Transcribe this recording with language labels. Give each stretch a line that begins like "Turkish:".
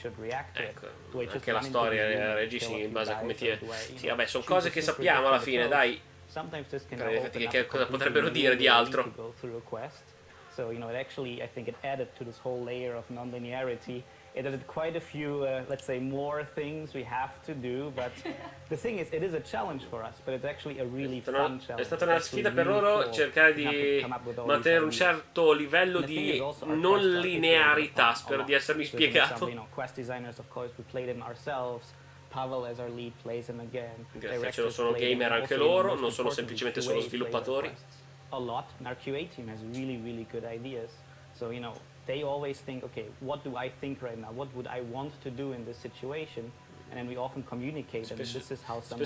Italian: Ecco, anche la storia reagisce in base a come ti è. Sì, vabbè, sono cose che sappiamo alla fine, dai. Che cosa potrebbero dire di altro?
English: So, you know, it actually, I think it added to this whole layer of non-linearity It added quite a few, let's say, more things we have to do, but the thing is, it is a challenge for us, but it's actually a really fun challenge.
Italian: È stata una sfida per loro cercare di mantenere un certo livello di non linearità, spero di essermi spiegato.
English: Quest designers, of course, we played them ourselves. Pavel as our lead plays them again.
Italian: Grazie al cielo sono gamer anche loro, non sono semplicemente solo sviluppatori.
English: A lot, and our QA team has really, really good ideas. So, you know, they always think, okay, what do I think right now? What would I want to do in this situation? And then we often communicate, and this is how some of the